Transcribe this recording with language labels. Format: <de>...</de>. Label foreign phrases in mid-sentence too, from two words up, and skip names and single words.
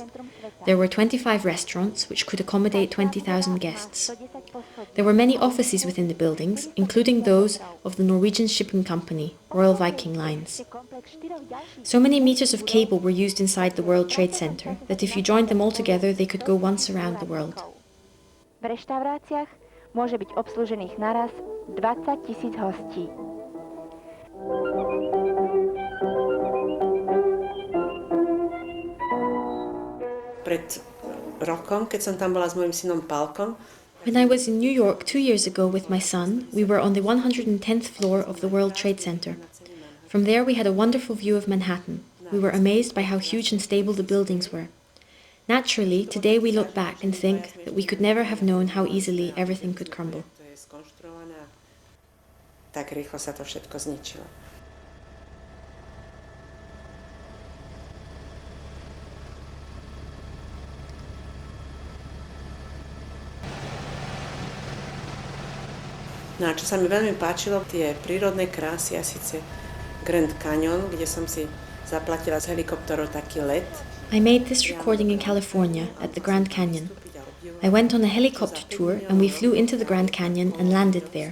<en>There were 25 restaurants, which could accommodate 20,000 guests. There were many offices within the buildings, including those of the Norwegian shipping company, Royal Viking Lines. So many meters of cable were used inside the World Trade Center that if you joined them all together, they could go once around the world.</en> <sk>V reštauráciách môže byť obslužených naraz 20 000 hostí. Pred rokom, keď som tam bola s mojím synom Pálkom,</sk> <en>When I was in New York 2 years ago with my son, we were on the 110th floor of the World Trade Center. From there we had a wonderful view of Manhattan. We were amazed by how huge and stable the buildings were. Naturally, today we look back and think that we could never have known how easily everything could crumble.</en> <sk>Tak rýchlo sa to všetko zničilo. No a čo sa mi veľmi páčilo, tie prírodné krásy, a síce Grand Canyon, kde som si zaplatila z helikopterov taký let.</sk> <en>I made this recording in California at the Grand Canyon. I went on a helicopter tour and we flew into the Grand Canyon and landed there.</en>